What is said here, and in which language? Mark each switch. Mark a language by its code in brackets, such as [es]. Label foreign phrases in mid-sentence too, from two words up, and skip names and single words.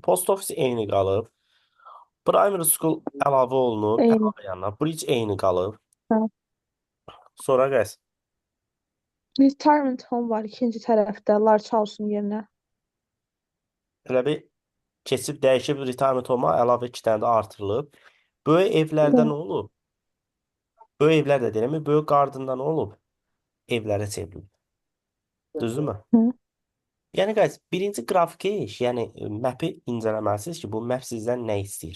[en] Post office [az] eyni qalıb. [en] Primary school [az] əlavə olunub. Eyni. Əlavə yanına. Bridge eyni qalıb. Hə. Sonra qays. [en] Retirement home [az] var ikinci tərəfdə, [en] large house- [az] un yerinə. Elə bir keçib dəyişib [en] retirement home- [az] a əlavə 2 dənə də artırılıb. Böyük evlərdə Bəli. nə olub? Böyük evlər də deyilmi? Böyük qardında nə olub? Evlərə çevrilib. Düzdürmü? Hı. Yəni guys, birinci qrafiki iş, yəni map-i incələməlisiniz ki, bu map sizdən nə istəyir?